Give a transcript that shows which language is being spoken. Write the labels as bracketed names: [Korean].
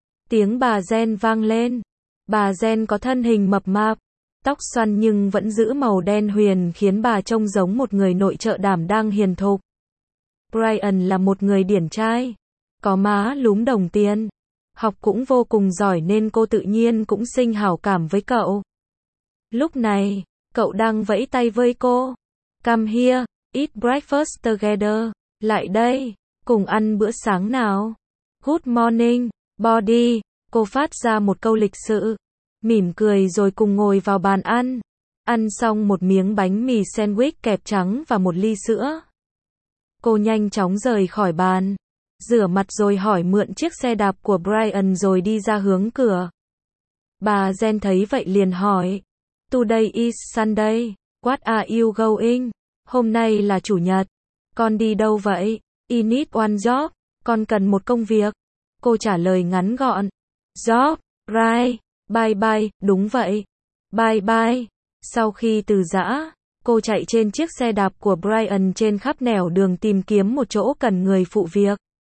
[Vietnamese] Tiếng bà Jen vang lên. Bà Jen có thân hình mập mạp, tóc xoăn nhưng vẫn giữ màu đen huyền, khiến bà trông giống một người nội trợ đảm đang hiền thục. Brian là một người điển trai, có má lúm đồng tiền, học cũng vô cùng giỏi nên cô tự nhiên cũng sinh hảo cảm với cậu. Lúc này, cậu đang vẫy tay với cô. [English] Come here, eat breakfast together. [Vietnamese] Lại đây, cùng ăn bữa sáng nào. [English] Good morning, body. [Vietnamese] Cô phát ra một câu lịch sự, mỉm cười rồi cùng ngồi vào bàn ăn. Ăn xong một miếng bánh mì sandwich kẹp trắng và một ly sữa, cô nhanh chóng rời khỏi bàn, rửa mặt rồi hỏi mượn chiếc xe đạp của Brian rồi đi ra hướng cửa. Bà Jen thấy vậy liền hỏi, [English] Today is Sunday, what are you going? [Vietnamese] Hôm nay là chủ nhật, con đi đâu vậy? [English] I need one job, [Vietnamese] con cần một công việc. Cô trả lời ngắn gọn. [English] Job, right, bye bye, [Vietnamese] đúng vậy, [English] bye bye. [Vietnamese] Sau khi từ giã, cô chạy trên chiếc xe đạp của Brian trên khắp nẻo đường tìm kiếm một chỗ cần người phụ việc.